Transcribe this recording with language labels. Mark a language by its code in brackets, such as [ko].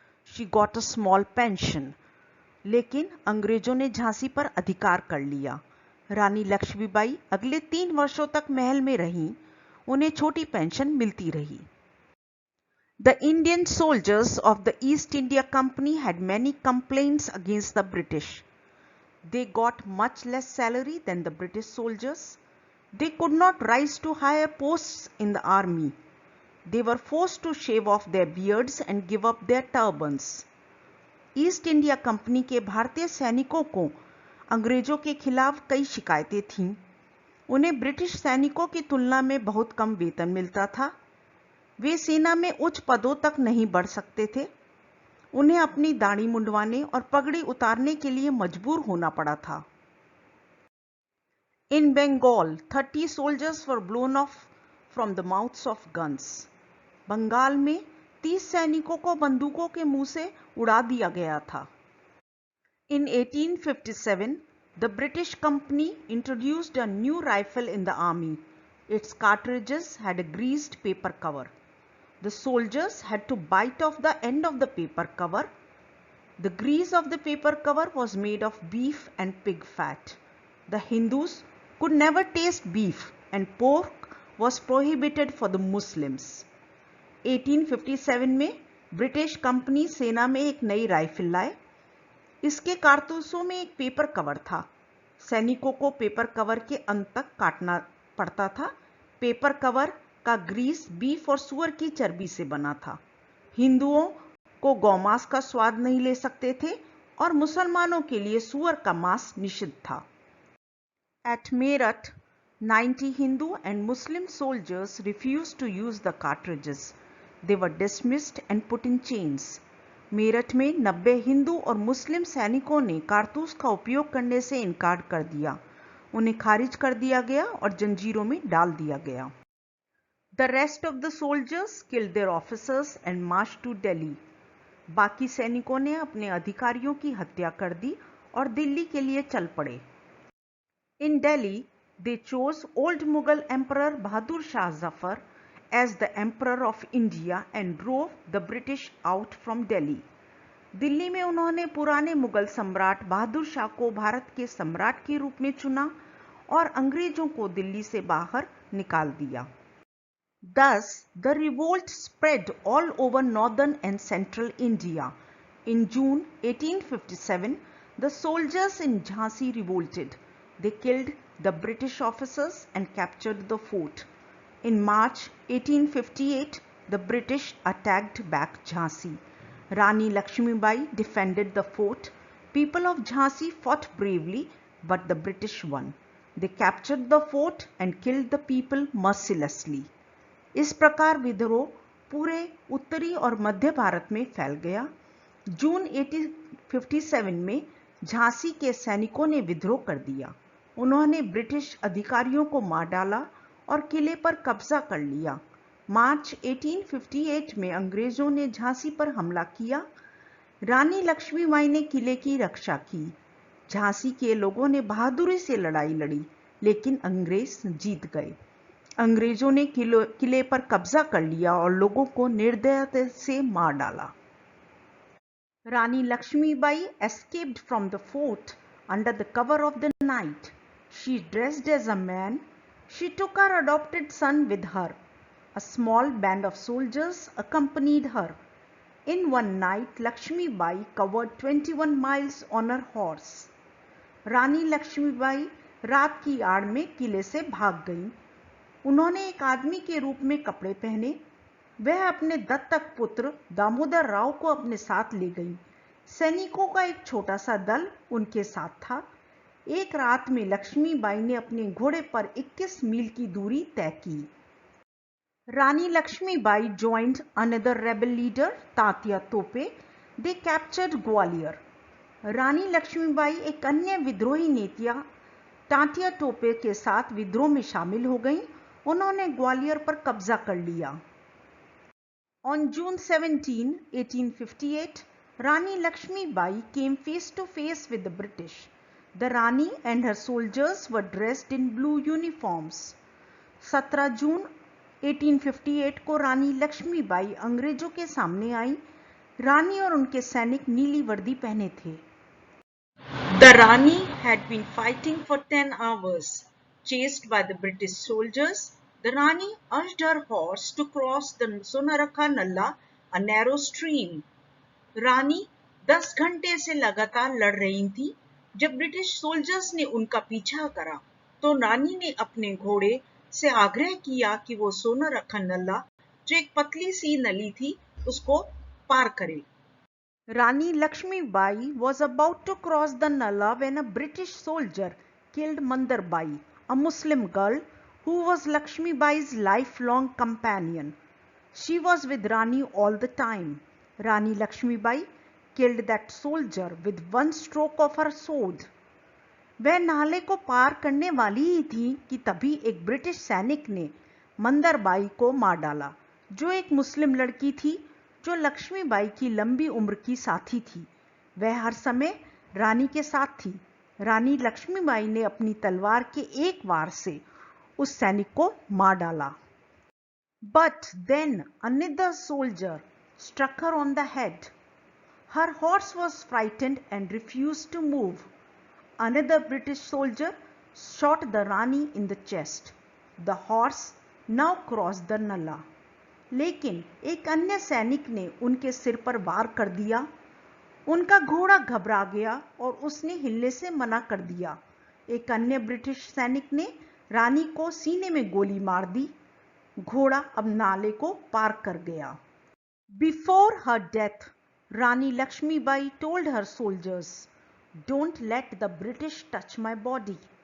[en] She got a small pension. [hi] लेकिन अंग्रेजों ने झांसी पर अधिकार कर लिया। रानी लक्ष्मीबाई अगले 3 वर्षों तक महल में रहीं। उन्हें छोटी पेंशन मिलती रही। [en] The Indian soldiers of the East India Company had many complaints against the British. They got much less salary than the British soldiers. They could not rise to higher posts in the army. They were forced to shave off their beards and give up their turbans. [hi] East India company के भारतीय सैनिकों को अंग्रेजों के खिलाफ कई शिकायतें थीं। उन्हें ब्रिटिश सैनिकों की तुलना में बहुत कम वेतन मिलता था। वे सेना में उच्च पदों तक नहीं बढ़ सकते थे। उन्हें अपनी दाढ़ी मुंडवाने और पगड़ी उतारने के लिए मजबूर होना पड़ा था। [en] In Bengal, 30 soldiers were blown off from the mouths of guns. [hi] Bengal में 30 सैनिकों को बंदूकों के मुंह से उड़ा दिया गया था। [en] In 1857, the British company introduced a new rifle in the army. Its cartridges had a greased paper cover. The soldiers had to bite off the end of the paper cover. The grease of the paper cover was made of beef and pig fat. The Hindus could never taste beef and pork was prohibited for the Muslims. [hi] 1857 में British company सेना में एक नई rifle लाए। इसके कारतूसों में एक paper cover था। सैनिकों को पेपर कवर के अंत तक काटना पड़ता था। पेपर कवर का ग्रीस बीफ और सुअर की चर्बी से बना था। हिंदुओं को गौमांस का स्वाद नहीं ले सकते थे और मुसलमानों के लिए सुअर का मांस निषिद्ध था। [en] At Meerut, 90 Hindu and Muslim soldiers refused to use the cartridges. They were dismissed and put in chains. [hi] Meerut में 90 हिंदू और मुस्लिम सैनिकों ने कारतूस का उपयोग करने से इनकार कर दिया। उन्हें खारिज कर दिया गया और जंजीरों में डाल दिया गया। [en] The rest of the soldiers killed their officers and marched to Delhi. [hi] बाकी सैनिकों ने अपने अधिकारियों की हत्या कर दी और दिल्ली के लिए चल पड़े। [en] In Delhi, they chose old Mughal Emperor Bahadur Shah Zafar as the Emperor of India and drove the British out from Delhi. [hi] Delhi में उन्होंने पुराने मुगल सम्राट बहादुर शाह को भारत के सम्राट के रूप में चुना और अंग्रेजों को दिल्ली से बाहर निकाल दिया. [en] Thus, the revolt spread all over northern and central India. In June 1857, the soldiers in Jhansi revolted. They killed the British officers and captured the fort. In March 1858, the British attacked back Jhansi. Rani Laxmibai defended the fort. People of Jhansi fought bravely, but the British won. They captured the fort and killed the people mercilessly. [hi] इस प्रकार विद्रोह पूरे उत्तरी और मध्य भारत में फैल गया. जून 1857 में झांसी के सैनिकों ने विद्रोह कर दिया. उन्होंने ब्रिटिश अधिकारियों को मार डाला और किले पर कब्जा कर लिया. मार्च 1858 में अंग्रेजों ने झांसी पर हमला किया. रानी लक्ष्मीबाई ने किले की रक्षा की. झांसी के लोगों ने बहादुरी से लड़ाई लड़ी, लेकिन अंग्रेज जीत गए. अंग्रेजों ने किले पर कब्जा कर लिया और लोगों को निर्दयता से मार डाला. [en] Rani Laxmibai escaped from the fort under the cover of the night. She dressed as a man. She took her adopted son with her. A small band of soldiers accompanied her. In one night, Laxmibai covered 21 miles on her horse. [hi] रानी लक्ष्मीबाई रात की आड़ में किले से भाग गईं. उन्होंने एक आदमी के रूप में कपड़े पहने. वह अपने दत्तक पुत्र दामोदर राव को अपने साथ ले गई. सैनिकों का एक छोटा सा दल उनके साथ था. एक रात में लक्ष्मीबाई ने अपने घोड़े पर 21 मील की दूरी तय की. [en] Rani Laxmibai joined another rebel leader, Tatya Tope. They captured Gwalior. [hi] रानी लक्ष्मीबाई एक अन्य विद्रोही नेता तात्या टोपे के साथ विद्रोह में शामिल हो गईं. उन्होंने ग्वालियर पर कब्जा कर लिया. [en] On June 17, 1858, Rani Laxmibai came face to face with the British. The Rani and her soldiers were dressed in blue uniforms. [hi] 17 जून 1858 को रानी लक्ष्मीबाई अंग्रेजों के सामने आई. रानी और उनके सैनिक नीली वर्दी पहने थे. [en] The Rani had been fighting for 10 hours. Chased by the British soldiers, the Rani urged her horse to cross the Sonarakha Nalla, a narrow stream. [hi] रानी 10 घंटे से लगातार लड़ रही थी. जब [en] British soldiers [hi] ने उनका पीछा करा, तो रानी ने अपने घोड़े से आग्रह किया कि वो सोनारखा नल्ला, जो एक पतली सी नली थी, उसको पार करे. [en] Rani Laxmibai was about to cross the Nalla when a British soldier killed Mandarbai, a Muslim girl who was Laxmibai's lifelong companion. She was with Rani all the time. Rani Laxmibai killed that soldier with one stroke of her sword. [hi] वह नाले को पार करने वाली ही थी कि तभी एक British सैनिक ने मंदरबाई को मार डाला, जो एक मुस्लिम लड़की थी जो लक्ष्मीबाई की लंबी उम्र की साथी थी. वह हर समय रानी के साथ थी. रानी लक्ष्मीबाई ने अपनी तलवार के एक वार से उस सैनिक को मार डाला. [en] But then another soldier struck her on the head. Her horse was frightened and refused to move. Another British soldier shot the Rani in the chest. The horse now crossed the Nalla. [hi] लेकिन एक अन्य सैनिक ने उनके सिर पर वार कर दिया. उनका घोड़ा घबरा गया और उसने हिलने से मना कर दिया. एक अन्य ब्रिटिश सैनिक ने रानी को सीने में गोली मार दी. घोड़ा अब नाले को पार कर गया. [en] Before her death, Rani Laxmibai told her soldiers, "Don't let the British touch my body."